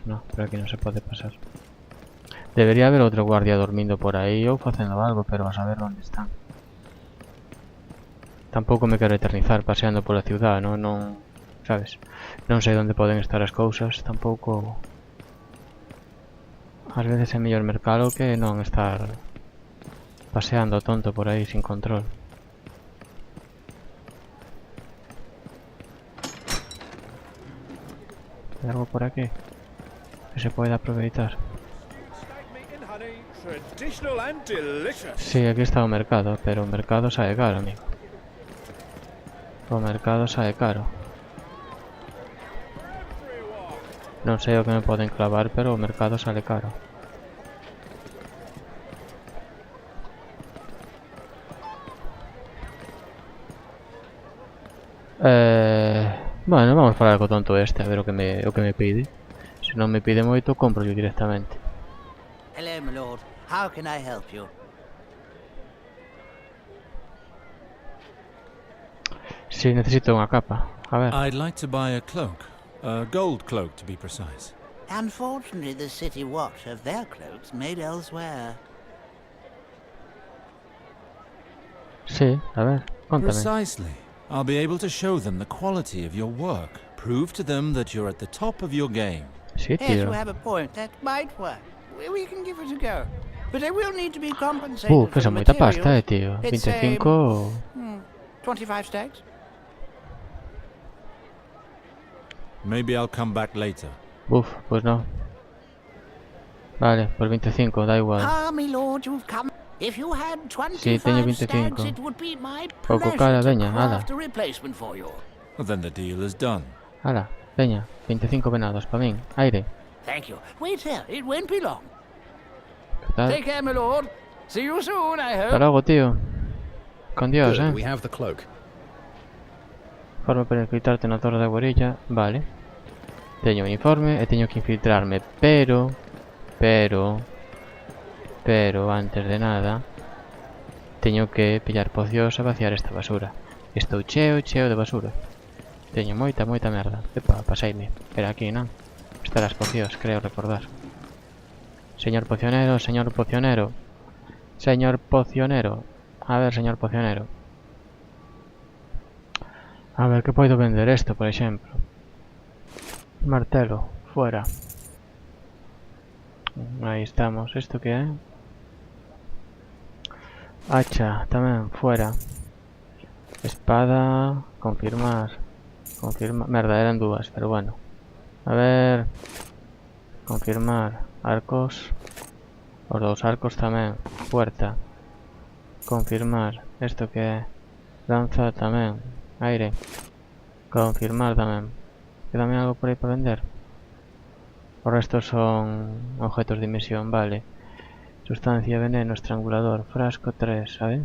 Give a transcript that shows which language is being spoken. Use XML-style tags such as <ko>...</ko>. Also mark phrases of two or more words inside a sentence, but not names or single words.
<gl>No, por aquí non se pode pasar. Debería haber outro guardia dormindo por aí ou facendo algo, pero a saber onde están. Tampouco me quero eternizar paseando pola ciudad, non... Sabes? Non sei onde poden estar as cousas, tampouco... Ás veces é mellor mercalo que non estar paseando tonto</gl> <es>por ahí sin control. ¿Hay algo por aquí que se pueda aprovechar? Sí, aquí está el mercado, pero el mercado sale caro, amigo.</es> <gl>O mercado</gl> <es>sale caro.</es> <gl>Non sei o que me poden clavar, pero o mercado</gl> <es>sale caro.</es> <gl>Bueno, vamos para algo tonto este, a ver o que me pide. Se non me pide moito, compro yo directamente.</gl> <en>Hello, my lord. How can I help you?</en> <gl>Si, necesito unha capa. A ver.</gl> <en>I'd like to buy a cloak. A gold cloak, to be precise. Unfortunately, the city watch have their cloaks made elsewhere.</en> <gl>Sí, a ver, contame.</gl> <en>Precisely. I'll be able to show them the quality of your work. Prove to them that you're at the top of your game.</en> <gl>Sí,</gl> <en>Yes, you</en> <gl>tío.</gl> <en>have a point. That might work. We can give it a go. But I will need to be compensated</en> <gl>Que</gl> <en>for</en> <gl>son</gl> <en>the</en> <gl>moita pasta,</gl> <en>materials.</en> <gl>tío.</gl> <en>It's, 25... 25 stacks? Maybe I'll come back later.</en> <es>Uf, pues no. Vale, pues 25, da igual.</es> <en>Ah, my lord, you've come. If you had</en> <gl>Sí, teño 25 25.</gl> <en>stacks, it would be my</en> <gl>Pouco</gl> <en>pleasure</en> <gl>cara,</gl> <en>to</en> <gl>veña, ala.</gl> <en>craft a replacement for you. Well, then the deal is done.</en> <gl>Ala, peña, 25 venados, pa min. Aire.</gl> <en>Thank you. Wait here, it won't be long.</en> <es>¿Qué tal?</es> <en>Take care, my lord. See you soon, I</en> <es>Hasta</es> <en>hope.</en> <es>luego, tío. Con Dios,</es> <en>Good, we have the cloak.</en> <gl>Forma para infiltrarte na torre da guerrilla. Vale. Teño un uniforme e teño que infiltrarme, pero antes de nada teño que pillar pocións e vaciar esta basura. Estou cheo de basura. Teño moita merda. Epa, pasaime. Era aquí, non? Están as pocións, creo recordar. Señor pocionero, señor pocionero. Señor pocionero. A ver, señor pocionero. A ver, que podo vender esto, por exemplo. Martelo,</gl> <es>fuera. Ahí estamos. ¿Esto qué es?</es> <gl>Hacha, tamén, fuera. Espada, confirmar. Merda, eran dúas, pero bueno. A ver. Confirmar. Arcos. Os dous arcos tamén. Puerta.</gl> <es>Confirmar. ¿Esto qué es?</es> <gl>Lanza tamén. Aire. Confirmar tamén.</gl> <es>¿Queda algo por ahí para vender?</es> <gl>O resto son</gl> <es>objetos de misión, vale. Sustancia, veneno, estrangulador, frasco 3, ¿sabes?</es>